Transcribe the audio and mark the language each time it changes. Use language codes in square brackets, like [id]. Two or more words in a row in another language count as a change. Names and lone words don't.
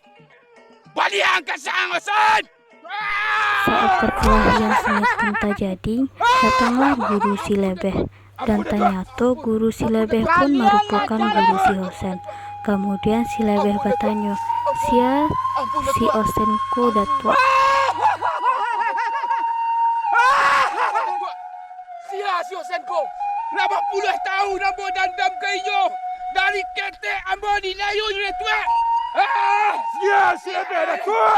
[min] Baliang ke Sang Hosen. [id] Saat perkelahian sengit pun terjadi, datanglah guru si Lebeh. Dan ternyata guru si Lebeh pun merupakan guru si Hosen. Kemudian si Lebeh bertanya, [min] si Hosen ko datuk. Si Hosen ko. 80 tahun ambo dandam ke iyo. Dari ketek ambo dilayu oleh tuan. Si Lebeh datuk.